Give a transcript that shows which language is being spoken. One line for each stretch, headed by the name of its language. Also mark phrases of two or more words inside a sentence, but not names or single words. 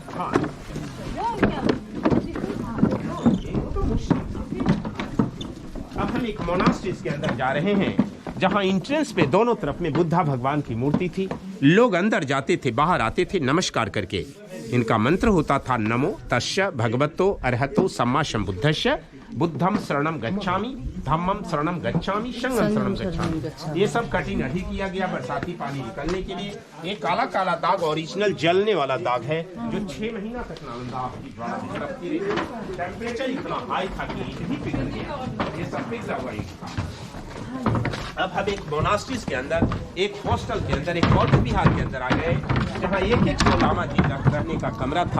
Hindi: हाँ, अब हम एक मोनास्ट्रीज के अंदर जा रहे हैं जहां एंट्रेंस पे दोनों तरफ में बुद्धा भगवान की मूर्ति थी। लोग अंदर जाते थे, बाहर आते थे नमस्कार करके। इनका मंत्र होता था
Pali: नमो तस्य भगवतो अरहतो सम्मा संबुद्धस्य बुद्धम शरणम गच्छामि धम्मम शरणम गच्छामि संघम शरणम गच्छामि।
Hindi: ये सब कठिन अभी किया गया बरसाती पानी निकलने के लिए। ये काला काला दाग ओरिजिनल जलने वाला दाग है जो 6 महीना तक नालंदा आपकी ज्वाला की तरफ की रही। टेम्परेचर इतना हाई था कि ईंट भी पिघल गया। ये सब पिघला हुआ ईंट था। अब हम एक मोनास्ट्रीज के अंदर, एक हॉस्टल के अंदर, एक बौद्ध विहार के अंदर आ गए जहाँ एक लामा जी का रहने का कमरा था।